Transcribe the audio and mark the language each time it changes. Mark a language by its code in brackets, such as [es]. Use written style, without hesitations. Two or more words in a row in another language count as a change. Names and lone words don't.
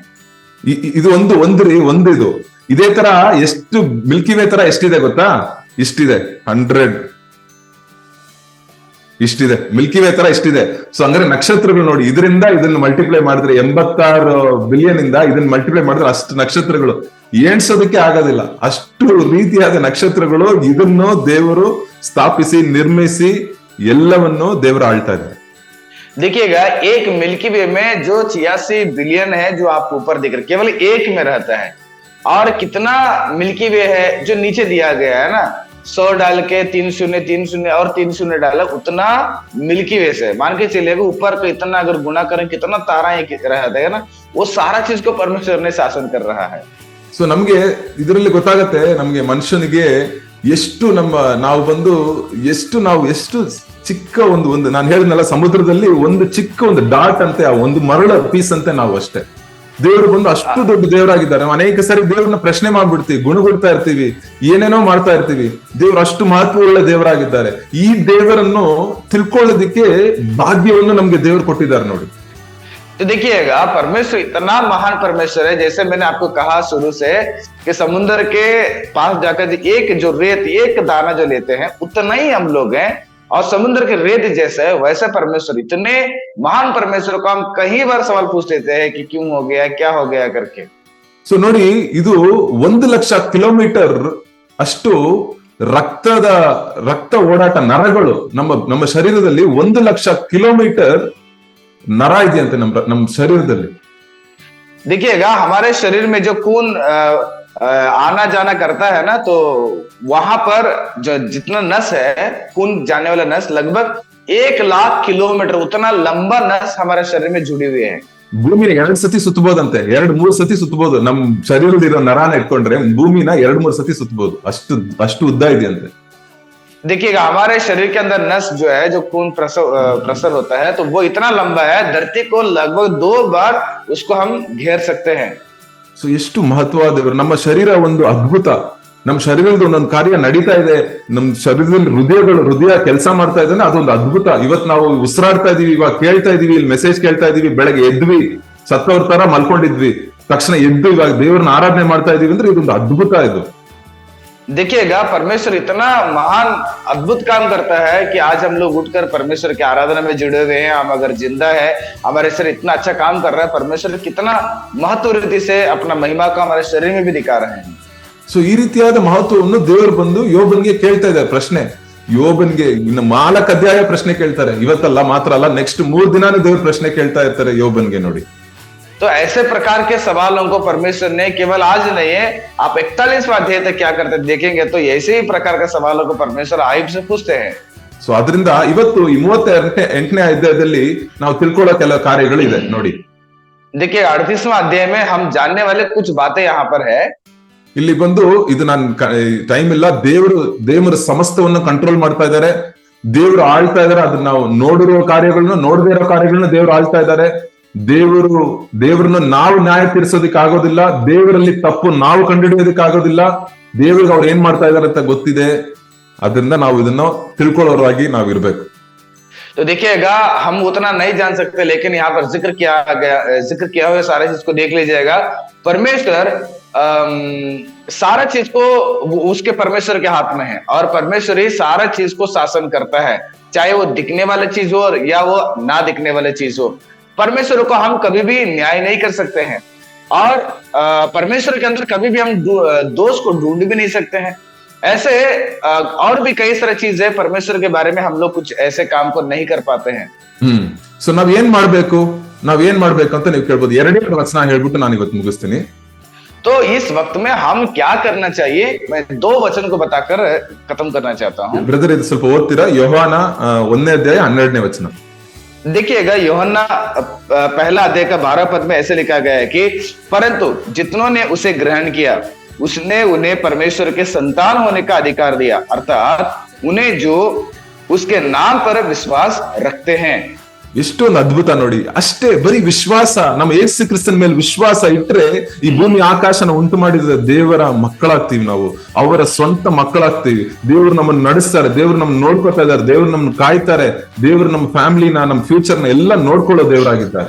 [kn] ಇದು ಒಂದು ಇದು ಇದೇ ತರ ಎಷ್ಟು ಮಿಲ್ಕಿ ವೇ ತರ ಎಷ್ಟಿದೆ ಗೊತ್ತಾ? ಇಷ್ಟಿದೆ 100, ಇಷ್ಟಿದೆ ಮಿಲ್ಕಿ ವೇ ತರ ಇಷ್ಟಿದೆ. ಸೊ ಹಂಗಾರೆ ನಕ್ಷತ್ರಗಳು ನೋಡಿ, ಇದರಿಂದ ಇದನ್ನ ಮಲ್ಟಿಪ್ಲೈ ಮಾಡಿದ್ರೆ 86 ಬಿಲಿಯನ್ ಇಂದ ಇದನ್ನ ಮಲ್ಟಿಪ್ಲೈ ಮಾಡಿದ್ರೆ ಅಷ್ಟು ನಕ್ಷತ್ರಗಳು ಎಣಿಸೋದಕ್ಕೆ ಆಗೋದಿಲ್ಲ. ಅಷ್ಟು ರೀತಿಯಾದ ನಕ್ಷತ್ರಗಳು, ಇದನ್ನು ದೇವರು ಸ್ಥಾಪಿಸಿ ನಿರ್ಮಿಸಿ ಎಲ್ಲವನ್ನು ದೇವರು ಆಳ್ತಾ ಇದ್ದಾರೆ. [hi] देखिएगा, एक मिल्की वे में जो 86 बिलियन है जो आप ऊपर दिख रहे, केवल एक में रहता है। और कितना मिल्की वे है जो नीचे दिया गया है ना, 100 डाल के 3 शून्य 3 शून्य और 3 शून्य डाला, उतना मिल्की वे से मान के चलिएगा ऊपर को इतना अगर गुना करें कितना तारा रहता है ना, वो सारा चीज को परमेश्वर ने शासन कर रहा है। [kn] ಸೊ ನಮ್ಗೆ ಇದರಲ್ಲಿ ಗೊತ್ತಾಗತ್ತೆ, ನಮ್ಗೆ ಮನುಷ್ಯನಿಗೆ ಎಷ್ಟು ಎಷ್ಟು ಚಿಕ್ಕ ಒಂದು ನಾನು ಹೇಳಿದ್ನಲ್ಲ, ಸಮುದ್ರದಲ್ಲಿ ಒಂದು ಚಿಕ್ಕ ಒಂದು ಡಾಟ್ ಅಂತೆ, ಆ ಒಂದು ಮರಳ ಪೀಸ್ ಅಂತೆ ನಾವು ಅಷ್ಟೇ. ದೇವರು ಬಂದು ಅಷ್ಟು ದೊಡ್ಡ ದೇವರಾಗಿದ್ದಾರೆ. ಅನೇಕ ಸಾರಿ ದೇವ್ರನ್ನ ಪ್ರಶ್ನೆ ಮಾಡ್ಬಿಡ್ತೀವಿ, ಗುಣಗುಡ್ತಾ ಇರ್ತೀವಿ, ಏನೇನೋ ಮಾಡ್ತಾ ಇರ್ತೀವಿ. ದೇವ್ರು ಅಷ್ಟು ಮಹತ್ವವುಳ್ಳ ದೇವರಾಗಿದ್ದಾರೆ. ಈ ದೇವರನ್ನು ತಿಳ್ಕೊಳ್ಳೋದಿಕ್ಕೆ ಭಾಗ್ಯವನ್ನು ನಮ್ಗೆ ದೇವರು ಕೊಟ್ಟಿದ್ದಾರೆ ನೋಡಿ. [hi] तो देखिएगा, परमेश्वर इतना महान परमेश्वर है, जैसे मैंने आपको कहा शुरू से कि समुद्र के पास जाकर एक जो रेत, एक दाना जो लेते हैं, उतना ही हम लोग हैं। और समुद्र के रेत जैसे है वैसे परमेश्वर, इतने महान परमेश्वर को हम कई बार सवाल पूछ लेते हैं कि क्यों हो गया, क्या हो गया करके। [kn] ಸೊ ನೋಡಿ, ಇದು 1,00,000 ಕಿಲೋಮೀಟರ್ ಅಷ್ಟು ರಕ್ತ ಓಡಾಟ, ನರಗಳು ನಮ್ಮ ಶರೀರದಲ್ಲಿ 1,00,000 ಕಿಲೋಮೀಟರ್ ನರ ಇದೆಯಂತೆ ನಮ್ಮ ಶರೀರದಲ್ಲಿ. [hi] देखिएगा, हमारे शरीर में जो खून आना जाना करता है ना, तो वहां पर जो जितना नस है, खून जाने वाला नस लगभग 1,00,000 किलोमीटर, उतना लंबा नस हमारे शरीर में जुड़ी हुई है. [kn] ಭೂಮಿನ 2 ಸತಿ ಸುತ್ತಬಹುದಂತೆ, 2-3 ಸತಿ ಸುತ್ತಬಹುದು. ನಮ್ ಶರೀರದಲ್ಲಿರೋ ನರಾನ ಇಟ್ಕೊಂಡ್ರೆ ಭೂಮಿನ 2-3 ಸತಿ ಸುತ್ತಬಹುದು, ಅಷ್ಟು ಉದ್ದ ಇದೆಯಂತೆ. [hi] देखिएगा, हमारे शरीर के अंदर नस जो है, जो खून प्रसर होता है, तो वो इतना लंबा है, धरती को लगभग 2 बार उसको हम घेर सकते हैं. [kn] ಸೊ ಎಷ್ಟು ಮಹತ್ವವಾದ ನಮ್ಮ ಶರೀರ ಒಂದು ಅದ್ಭುತ. ನಮ್ಮ ಶರೀರದ ಒಂದೊಂದು ಕಾರ್ಯ ನಡೀತಾ ಇದೆ, ನಮ್ಮ ಶರೀರದಲ್ಲಿ ಹೃದಯ ಕೆಲಸ ಮಾಡ್ತಾ ಇದ್ದಾನೆ, ಅದೊಂದು ಅದ್ಭುತ. ಇವತ್ತು ನಾವು ಉಸಿರಾಡ್ತಾ ಇದೀವಿ, ಇವಾಗ ಕೇಳ್ತಾ ಇದೀವಿ, ಇಲ್ಲಿ ಮೆಸೇಜ್ ಕೇಳ್ತಾ ಇದೀವಿ, ಬೆಳಗ್ಗೆ ಎದ್ವಿ, ಸತ್ತವ್ರ ತರ ಮಲ್ಕೊಂಡಿದ್ವಿ, ತಕ್ಷಣ ಎದ್ದು ಇವಾಗ ದೇವ್ರನ್ನ ಆರಾಧನೆ ಮಾಡ್ತಾ ಇದೀವಿ ಅಂದ್ರೆ ಇದೊಂದು ಅದ್ಭುತ. ಇದು [hi] देखिएगा, परमेश्वर इतना महान अद्भुत काम करता है कि आज हम लोग उठकर परमेश्वर की आराधना में जुड़े हुए हैं। हम अगर जिंदा है, हमारे शरीर इतना अच्छा काम कर रहा है, परमेश्वर कितना महत्व रीति से अपना महिमा को हमारे शरीर में भी दिखा रहे हैं. [kn] ಸೊ ಈ ರೀತಿಯಾದ ಮಹತ್ವವನ್ನು ದೇವರು ಬಂದು ಯೋಬನ್ಗೆ ಕೇಳ್ತಾ ಇದ್ದಾರೆ ಪ್ರಶ್ನೆ. ಯೋಬನ್ಗೆ ಇನ್ನು 4 ಅಧ್ಯಾಯ ಪ್ರಶ್ನೆ ಕೇಳ್ತಾರೆ, ಇವತ್ತಲ್ಲ ಮಾತ್ರ ಅಲ್ಲ, ನೆಕ್ಸ್ಟ್ 3 ದಿನಾನು ದೇವ್ರ ಪ್ರಶ್ನೆ ಕೇಳ್ತಾ ಇರ್ತಾರೆ ಯೋಬನ್ಗೆ. ನೋಡಿ, [hi] तो ऐसे प्रकार के सवालों को परमेश्वर ने केवल आज नहीं है, आप 41वां अध्याय तक क्या करते देखेंगे, तो ऐसे ही प्रकार के सवालों को परमेश्वर आयुब से पूछते हैं. [kn] ಸೊ ಅದರಿಂದ ಇವತ್ತು ಈ 38ನೇ ಅಧ್ಯಾಯದಲ್ಲಿ ನಾವು ತಿಳ್ಕೊಳ್ಳೋ ಕೆಲವು ಕಾರ್ಯಗಳು ಇದೆ ನೋಡಿ. [hi] देखिए, 38वां अध्याय में हम जानने वाले कुछ बातें यहाँ पर है. [kn] ಇಲ್ಲಿ ಬಂದು ಇದು ನಾನು ಟೈಮ್ ಇಲ್ಲ, ದೇವರ ಸಮಸ್ತವನ್ನು ಕಂಟ್ರೋಲ್ ಮಾಡ್ತಾ ಇದ್ದಾರೆ, ದೇವರು ಆಳ್ತಾ ಇದಾರೆ. ಅದನ್ನ ನಾವು ನೋಡಿರೋ ಕಾರ್ಯಗಳನ್ನ, ನೋಡದೇ ಇರೋ ಕಾರ್ಯಗಳನ್ನ ದೇವರು ಆಳ್ತಾ ಇದ್ದಾರೆ. ದೇವರನ್ನು ನಾವು ನ್ಯಾಯ ತೀರಿಸೋದಕ್ಕೆ ಆಗೋದಿಲ್ಲ, ದೇವರಲ್ಲಿ ತಪ್ಪು ನಾವು ಕಂಡುಹಿಡಿಯೋದಕ್ಕೆ ಆಗೋದಿಲ್ಲ. ದೇವರಿಗೆ ಅವ್ರು ಏನ್ ಮಾಡ್ತಾ ಇದಾರೆ ಅಂತ ಗೊತ್ತಿದೆ. ಅದರಿಂದ ನಾವು ಇದನ್ನ ತಿಳ್ಕೊಳ್ಳೋರಾಗಿ ನಾವಿರ್ಬೇಕು. [hi] तो देखिएगा, हम उतना नहीं जान सकते, लेकिन यहाँ पर जिक्र किया हुआ सारे चीज को देख लीजिएगा. परमेश्वर सारा चीज को उसके परमेश्वर के हाथ में है, और परमेश्वर ही सारा चीज को शासन करता है, चाहे वो दिखने वाला चीज हो या वो ना दिखने वाला चीज हो. परमेश्वर को हम कभी भी न्याय नहीं कर सकते हैं, और परमेश्वर के अंदर कभी भी हम दोष को ढूंढ भी नहीं सकते हैं. ऐसे और भी कई सारी चीजें परमेश्वर के बारे में हम लोग कुछ ऐसे काम को नहीं कर पाते हैं. [kn] ಸೊ ನಾವೇನ್ ಮಾಡ್ಬೇಕು ಅಂತ ನೀವು ಕೇಳ್ಬೋದು. 2ನೇ ವಚನ ಹೇಳ್ಬಿಟ್ಟು ನಾನು ಇವತ್ತು ಮುಗಿಸ್ತೀನಿ. [hi] तो इस वक्त में हम क्या करना चाहिए, मैं 2 वचन को बताकर खत्म करना चाहता हूँ. [kn] ಬ್ರದರ್, ಇದು ಸ್ವಲ್ಪ ಓದ್ತೀರಾ? ಯೋಹಾನ 1ನೇ ಅಧ್ಯಾಯ 12ನೇ ವಚನ. [hi] देखिएगा, यूहन्ना पहला अध्याय का 12 पद में ऐसे लिखा गया है कि परंतु जितनों ने उसे ग्रहण किया, उसने उन्हें परमेश्वर के संतान होने का अधिकार दिया, अर्थात उन्हें जो उसके नाम पर विश्वास रखते हैं. [kn] ಎಷ್ಟೊಂದು ಅದ್ಭುತ ನೋಡಿ. ಅಷ್ಟೇ, ಬರೀ ವಿಶ್ವಾಸ, ನಮ್ಮ ಯೇಸು ಕ್ರಿಸ್ತನ ಮೇಲೆ ವಿಶ್ವಾಸ ಇಟ್ರೆ ಈ ಭೂಮಿ ಆಕಾಶನ ಉಂಟು ಮಾಡಿದ ದೇವರ ಮಕ್ಕಳಾಗ್ತೀವಿ. ನಾವು ಅವರ ಸ್ವಂತ ಮಕ್ಕಳಾಗ್ತೀವಿ. ದೇವರು ನಮ್ಮನ್ನು ನಡೆಸ್ತಾರೆ, ದೇವ್ರು ನಮ್ಮನ್ನು ನೋಡ್ಕೊತಾ ಇದ್ದಾರೆ, ದೇವ್ರು ನಮ್ಮನ್ನು ಕಾಯ್ತಾರೆ, ದೇವ್ರು ನಮ್ಮ ಫ್ಯಾಮಿಲಿನ, ನಮ್ಮ ಫ್ಯೂಚರ್ನ ಎಲ್ಲ ನೋಡ್ಕೊಳ್ಳೋ ದೇವರಾಗಿದ್ದಾರೆ.